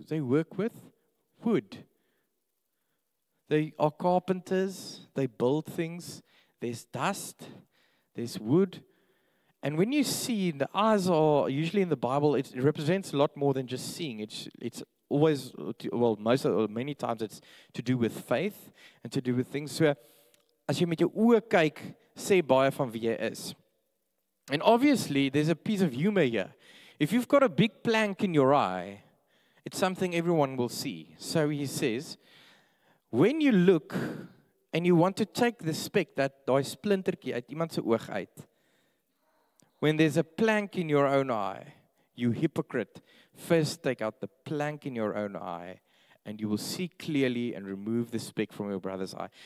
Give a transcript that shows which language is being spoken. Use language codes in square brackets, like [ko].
[en] They work with wood. They are carpenters. They build things. There's dust. There's wood. And when you see, the eyes are usually in the Bible, it represents a lot more than just seeing. It's always, well, many times it's to do with faith and to do with things. [af] So, as jy met jou oë kyk, sê baie van wie jy is. [en] And obviously, there's a piece of humor here. If you've got a big plank in your eye, it's something everyone will see. So he says, when you look and you want to take the speck, [af] daai splintertjie uit iemand se oog uit, [en] when there's a plank in your own eye, you hypocrite, first take out the plank in your own eye, and you will see clearly and remove the speck from your brother's eye.